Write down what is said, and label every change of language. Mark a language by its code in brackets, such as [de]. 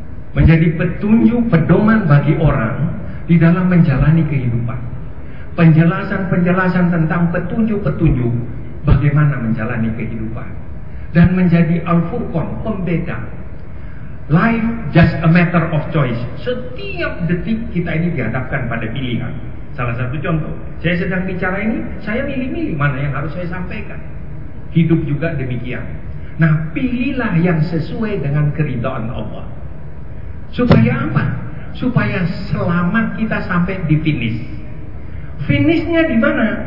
[id] Menjadi petunjuk, pedoman bagi orang di dalam menjalani kehidupan. Penjelasan-penjelasan tentang petunjuk-petunjuk bagaimana menjalani kehidupan. Dan menjadi al-furqan, pembeda. [en] Life just a matter of choice. [id] Setiap detik kita ini dihadapkan pada pilihan. Salah satu contoh, saya sedang bicara ini, saya milih-milih mana yang harus saya sampaikan. Hidup juga demikian. Nah, pilihlah yang sesuai dengan keridhaan Allah. Supaya apa? Supaya selamat kita sampai di finish. Finishnya di mana?